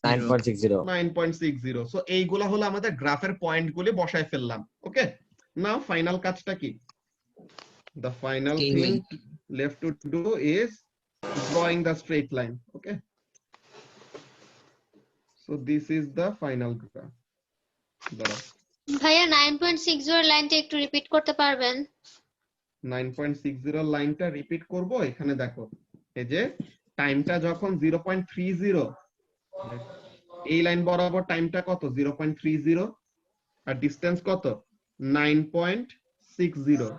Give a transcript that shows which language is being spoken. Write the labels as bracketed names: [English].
[Bangla] 9.60। So এইগুলা হলো আমাদের গ্রাফের পয়েন্টগুলি বসায় ফেললাম। ওকে, নাও ফাইনাল কাজটা কি? [English] The final thing left to do is drawing the straight line. Okay, so this is the final graph. [Bangla] ভাইয়া 9.60 এর লাইনটা একটু রিপিট করতে পারবেন? 9.60 লাইনটা রিপিট করব। এখানে দেখো এই যে টাইমটা যখন 0.30, এই লাইন বরাবর টাইমটা কত 0.30 আর ডিসটেন্স কত 9.60।